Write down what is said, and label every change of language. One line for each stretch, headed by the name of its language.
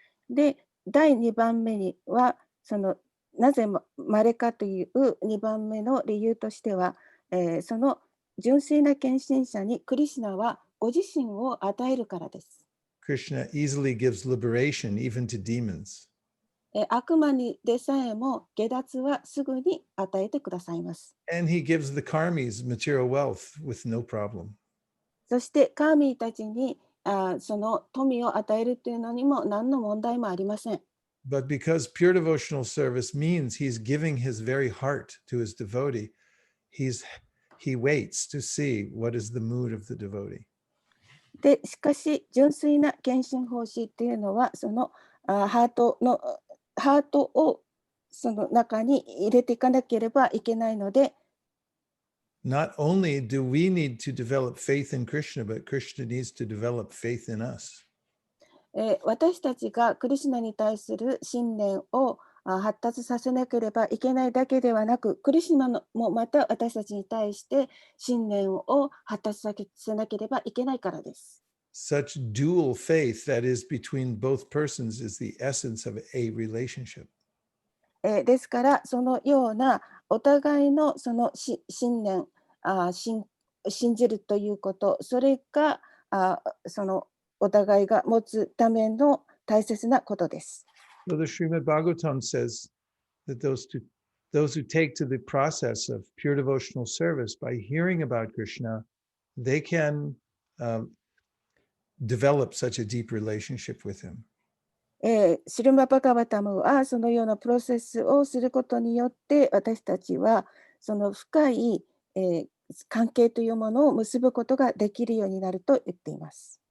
Japanese: で、第2番目には、なぜ稀かという2番目の理由としては、その純粋な献身者にクリシュナはご自身を与えるからです。
English: Krishna easily gives liberation even to demons.
Japanese: 悪魔にでさえも下脱はすぐに与えてくださいます。
English: And he gives the karmis material wealth with no problem.
Japanese: そしてカーミーたちにその富を与えるというのにも何の問題もありません。
English: But because pure devotional service means he's giving his very heart to his devotee, he waits to see what is the mood of the devotee.
Japanese: でしかし純粋な献身奉仕っていうのはそのハートをその中に入れていかなければいけないので、
English: Not only do we need to develop faith in Krishna, but Krishna needs to develop faith in us.
Japanese: 私たちがクリシュナに対する信念を発達させなければいけないだけではなく、クリシュナもまた私たちに対して信念を発達させなければいけないからです。
English: Such dual faith that is between both persons is the essence of a relationship.
Japanese: ですから、そのようなお互いのその信念、信じるということ、それがそのお互いが持つための大切なことです。
English: So the Srimad Bhagavatam says that those who take to the process of pure devotional service by hearing about Krishna, they can develop such a deep relationship with him.
Japanese: シルマ・バガバタムはそのようなプロセスをすることによって私たちはその深い、関係というものを結ぶことができるようになると言っています。